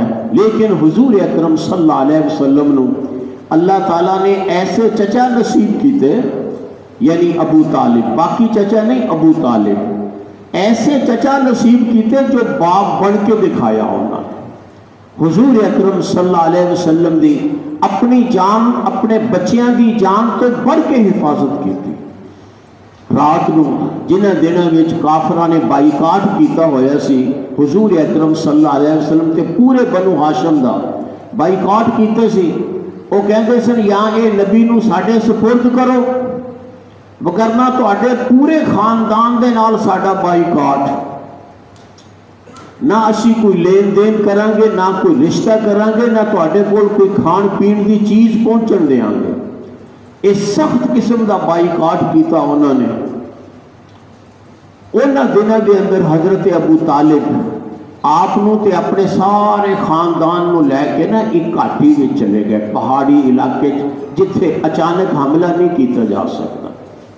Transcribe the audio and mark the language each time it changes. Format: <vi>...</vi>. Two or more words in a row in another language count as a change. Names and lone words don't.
<pa>لیکن حضور اکرم صلی اللہ علیہ وسلم نو اللہ تعالیٰ نے ایسے چچا نصیب کیتے، یعنی ابو طالب، باقی چچا نہیں، ابو طالب، ایسے چچا نصیب کیتے جو باپ بن کے دکھایا ہونا۔ حضور اکرم صلی اللہ علیہ وسلم دی اپنی جان اپنے بچیاں دی جان تو بڑھ کے حفاظت کی تھی۔ رات نو جنہ دنوں وچ کافراں نے بائیکاٹ کیتا ہویا سی، حضور اکرم صلی اللہ علیہ وسلم تے پورے بنو ہاشم دا بائیکاٹ کیتے سی، وہ کہندے سن یا اے نبی نو ساڈے سپرد کرو، وگرنہ تواڈے پورے خاندان دے نال ساڈا بائیکاٹ، نہ اسی کوئی لین دین کریں گے، نہ کوئی رشتہ کریں گے، نہ تواڈے کول کوئی کھان پین دی چیز پہنچن دیاں گے۔ اس سخت قسم دا بائیکاٹ کیتا انہوں نے۔ انہاں دنوں دے اندر حضرت ابو طالب آپ نو تے اپنے سارے خاندان نو لے کے نا ایک گھاٹی میں چلے گئے، پہاڑی علاقے جتھے اچانک حملہ نہیں کیتا جا سکتا۔</pa>